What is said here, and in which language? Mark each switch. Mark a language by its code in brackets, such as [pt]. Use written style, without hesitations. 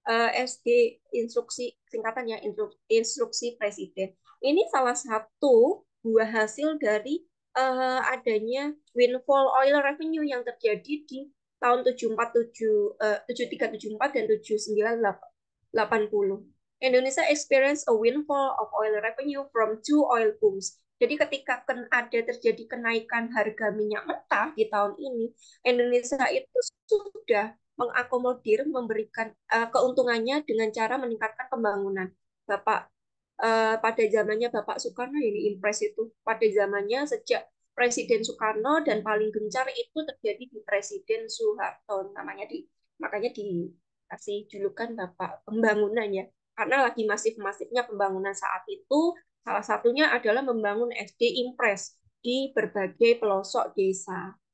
[id] SD instruksi, singkatannya instruksi presiden. Ini salah satu buah hasil dari adanya [en] windfall oil revenue [id] yang terjadi di tahun 747, 7374 dan 7980. [en] Indonesia experience a windfall of oil revenue from two oil booms. [id] Jadi ketika ada terjadi kenaikan harga minyak mentah di tahun ini, Indonesia itu sudah mengakomodir, memberikan keuntungannya dengan cara meningkatkan pembangunan. Bapak pada zamannya Bapak Soekarno ini impres itu pada zamannya sejak Presiden Soekarno dan paling gencar itu terjadi di Presiden Soeharto namanya makanya dikasih julukan Bapak Pembangunan ya karena lagi masif-masifnya pembangunan saat itu salah satunya adalah membangun SD Impres di berbagai pelosok desa.